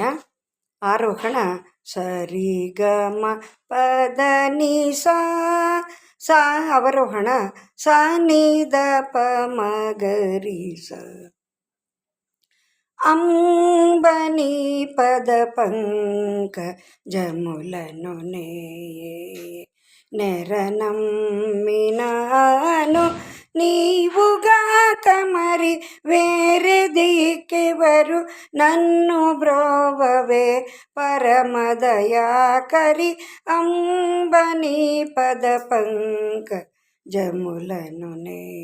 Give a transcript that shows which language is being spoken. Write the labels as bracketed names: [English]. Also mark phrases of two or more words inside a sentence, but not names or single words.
[Kannada] ಆರೋಹಣ ಸರಿ ಗ ಮ ಪದ ನಿ ಸಾ ಸಾ. ಅವರೋಹಣ ಸ ನಿ ದ ಪ ಮ ಗ ರಿ ಸ. [Telugu] అంబని పద పంక జములను నే నెరనమ్మినాను నీవుగాక మరి వేరే దిక్కెవరు నన్ను బ్రోవవే పరమదయాకరి అంబని పద పంక జములను నే.